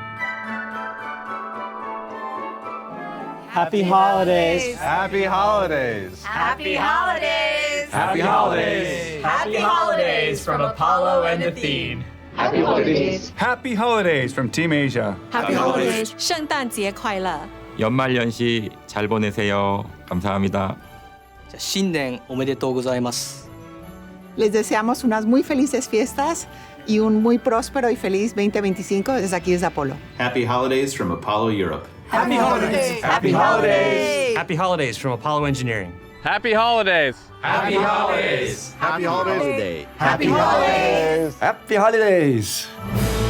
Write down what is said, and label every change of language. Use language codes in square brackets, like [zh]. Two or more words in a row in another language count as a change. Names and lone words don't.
[en] Happy holidays. Happy holidays. Happy holidays. Happy holidays. Happy holidays from Apollo and the Theme. Happy holidays. Happy holidays from Team Asia. Happy holidays. [zh] 圣诞节快乐. [ko] 연말연시 잘 보내세요. 감사합니다. [ja] 新年おめでとうございます. [es] Les deseamos unas muy felices fiestas y un muy próspero y feliz 2025 desde aquí desde Apolo. [en] Happy holidays from Apollo Europe. Happy holidays. Happy holidays. Happy holidays from Apollo Engineering. Happy holidays. Happy holidays. Happy holidays. Happy holidays. Happy holidays.